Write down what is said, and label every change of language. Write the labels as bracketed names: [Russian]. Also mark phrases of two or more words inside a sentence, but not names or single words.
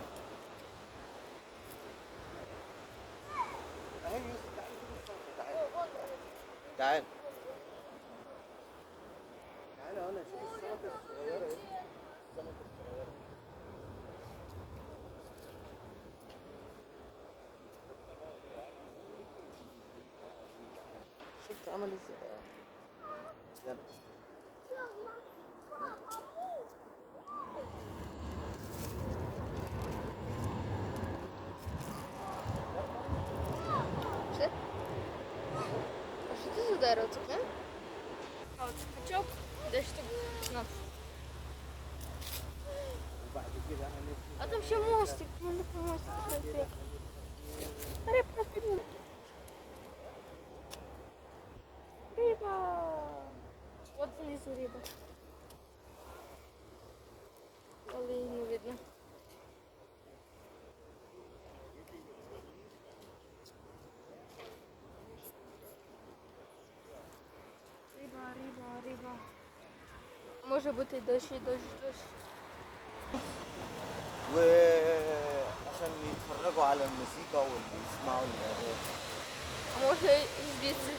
[Arabic] اهي يوسف، تعال شوف السمكة، تعال تعال تعال هنا شوف السمكة الصغيرة اهي. السمكة الصغيرة شفت عمل ازاي؟ يلا [Ukrainian] А що це за дерево таке? А от пучок, десь штук 15. [Arabic] وبعد كده انا نفسي [Ukrainian] А там ще мостик, можна по мостику пройти. Рибка, рибка. Риба. От внизу риба. Але її не видно. Риба, риба, риба. Може бути дощ, дощ, дощ. [Arabic] وعشان يتفرجوا على الموسيقى ويسمعوا الأغاني. [Ukrainian] А може звідси